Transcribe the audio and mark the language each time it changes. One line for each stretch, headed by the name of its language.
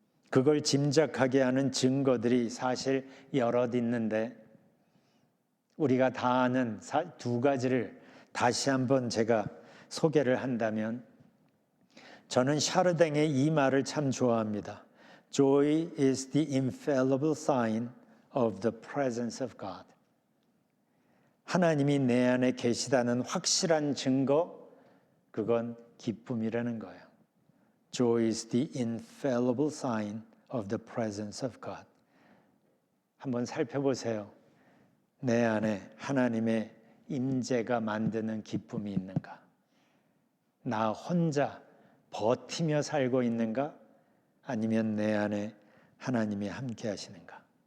Korean: 그걸 짐작하게 하는 증거들이 사실 여럿 있는데, 우리가 다 아는 두 가지를 다시 한번 제가 소개를 한다면, 저는 샤르댕의 이 말을 참 좋아합니다.
English: Joy is the infallible sign of the presence of God.
Korean: 하나님이 내 안에 계시다는 확실한 증거, 그건 기쁨이라는 거예요.
English: Joy is the infallible sign of the presence of God.
Korean: 한번 살펴보세요. 내 안에 하나님의 임재가 만드는 기쁨이 있는가? 나 혼자 버티며 살고 있는가? 아니면 내 안에 하나님이 함께 하시는가?